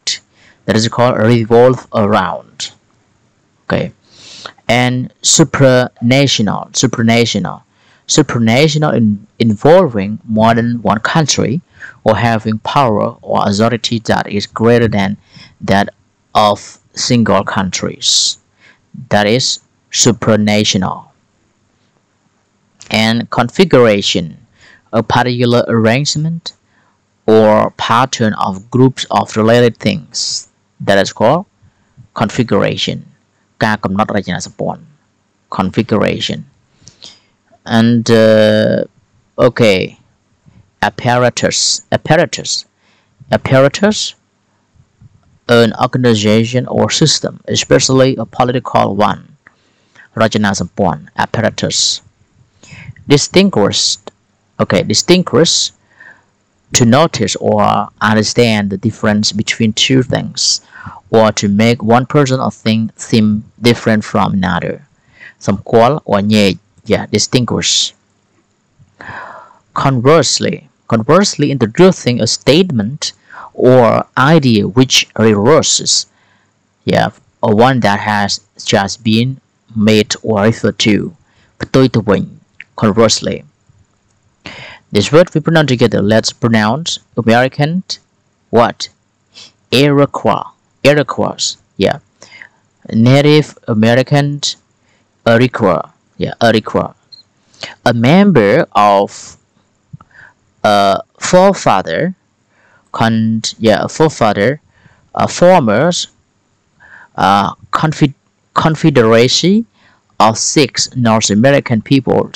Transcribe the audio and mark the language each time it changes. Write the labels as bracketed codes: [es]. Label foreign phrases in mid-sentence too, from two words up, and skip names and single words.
[en] That is called revolve around. Okay, and supranational involving more than one country or having power or authority that is greater than that of single countries. That is supranational. And configuration, a particular arrangement or pattern of groups of related things. That is called configuration. [km] ការកំណត់រចនាសម្ព័ន្ធ configuration. [en] And okay, apparatus, an organization or system, especially a political one. [km] រចនាសម្ព័ន្ធ apparatus. [en] Distinguished, to notice or understand the difference between two things, or to make one person or thing seem different from another. [km] សម្គាល់ or ញែក [en] yeah, distinguish. Conversely, introducing a statement or idea which reverses, yeah, or one that has just been made or referred to. [km] ផ្ទុយទៅវិញ conversely. [en] This word we pronounce together. Let's pronounce American what? Iroquois. Yeah. Native American Iroquois. Yeah, Iroquois. A member of a forefather, former confederacy of 6 North American peoples.